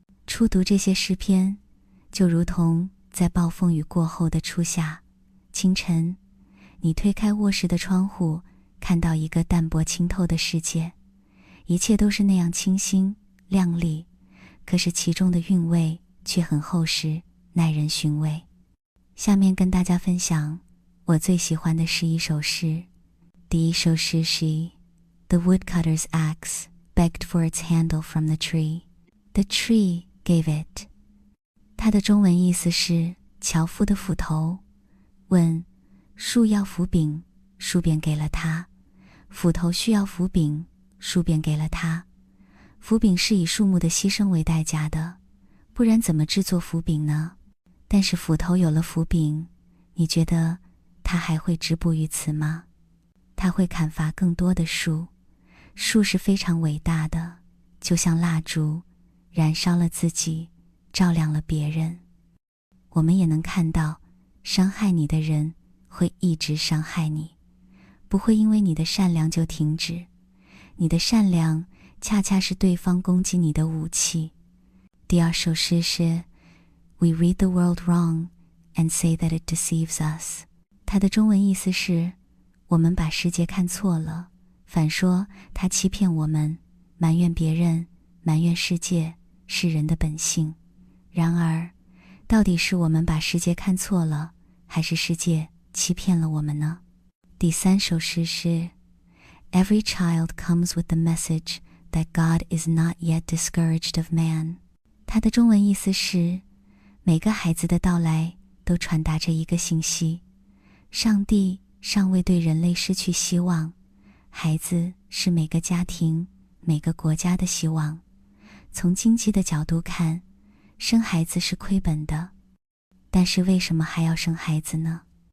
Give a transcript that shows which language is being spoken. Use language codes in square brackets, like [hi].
[zh] 初读这些诗篇，就如同在暴风雨过后的初夏清晨，你推开卧室的窗户，看到一个淡泊清透的世界，一切都是那样清新亮丽，可是其中的韵味却很厚实，耐人寻味。下面跟大家分享我最喜欢的11首诗。第一首诗是 [en] The woodcutter's axe begged for its handle from the tree. The tree gave it. [zh] 它的中文意思是樵夫的斧头问树要斧柄，树便给了他；斧头需要斧柄，树便给了他。斧柄是以树木的牺牲为代价的，不然怎么制作斧柄呢？但是斧头有了斧柄，你觉得它还会止步于此吗？它会砍伐更多的树。树是非常伟大的，就像蜡烛，燃烧了自己，照亮了别人。我们也能看到，伤害你的人会一直伤害你，不会因为你的善良就停止。你的善良恰恰是对方攻击你的武器。第二首诗是 [en] We read the world wrong and say that it deceives us. [zh] 它的中文意思是我们把世界看错了，反说它欺骗我们，埋怨别人，埋怨世界，是人的本性。然而，到底是我们把世界看错了，还是世界欺骗了我们呢？第三首诗是 [en] Every child comes with the message that God is not yet discouraged of man. [zh] 它的中文意思是每个孩子的到来都传达着一个信息，上帝尚未对人类失去希望，孩子是每个家庭每个国家的希望。从经济的角度看，生孩子是亏本的，但是为什么还要生孩子呢？